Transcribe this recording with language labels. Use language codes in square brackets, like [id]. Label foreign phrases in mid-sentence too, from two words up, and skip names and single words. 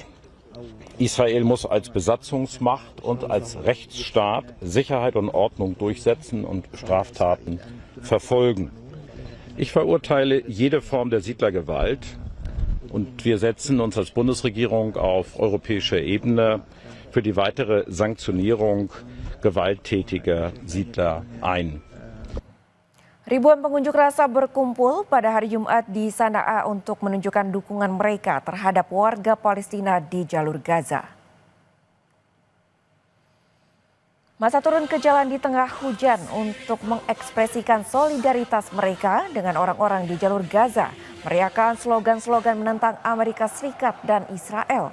[de] Israel muss als Besatzungsmacht und als Rechtsstaat Sicherheit und Ordnung durchsetzen und Straftaten verfolgen. Ich verurteile jede Form der Siedlergewalt und wir setzen uns als Bundesregierung auf europäischer Ebene für die weitere Sanktionierung gewalttätiger Siedler ein. [id] Ribuan pengunjuk rasa berkumpul pada hari Jumat di Sanaa untuk menunjukkan dukungan mereka terhadap warga Palestina di jalur Gaza. Masa turun ke jalan di tengah hujan untuk mengekspresikan solidaritas mereka dengan orang-orang di jalur Gaza, meriakan slogan-slogan menentang Amerika Serikat dan Israel.